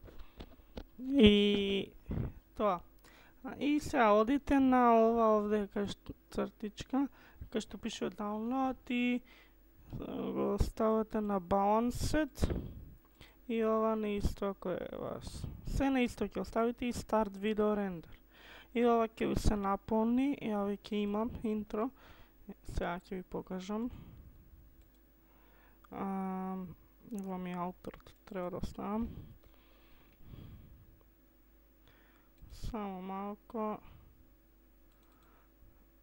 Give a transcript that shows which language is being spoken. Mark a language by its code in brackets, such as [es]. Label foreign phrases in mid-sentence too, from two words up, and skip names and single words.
[mk] И тоа. И сега одите на ова овде кај што цртичка, кај што пише download и го ставате на balanced. И ова на исто ако е вас. Се на исто ќе оставите и [en] start video render. [mk] И ова ќе ви се наполни, и ја ќе имам интро. Сега ќе ви покажам. Ова ми е ауторот, треба да оставам. Само малко.